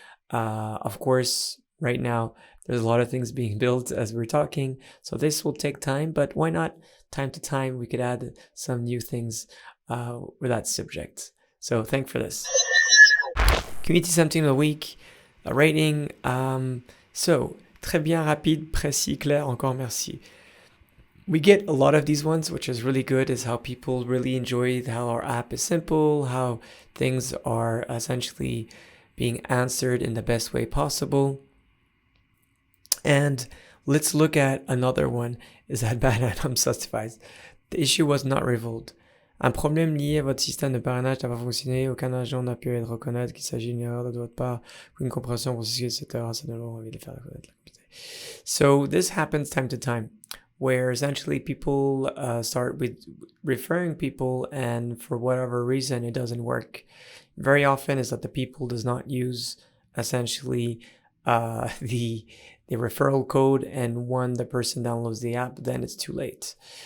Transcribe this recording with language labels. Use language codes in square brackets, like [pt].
[en] Of course, right now, there's a lot of things being built as we're talking, so this will take time, but why not time to time we could add some new things with that subject. So thank for this. Community something of the week, rating. [fr] So, très bien, rapide, précis, clair, encore merci. [en] We get a lot of these ones, which is really good, is how people really enjoy how our app is simple, how things are essentially being answered in the best way possible. And let's look at another one, is that Binance certifies. The issue was not resolved. [fr] Un problème lié à votre système de parrainage n'a pas fonctionné. Aucun agent n'a pu reconnaître qu'il s'agit d'une erreur de votre part, une compréhension processus, etc. Ça donne envie de faire reconnaître. [en] So this happens time to time, where essentially people start with referring people, and for whatever reason it doesn't work. Very often is that the people does not use essentially the referral code, and when the person downloads the app, then it's too late.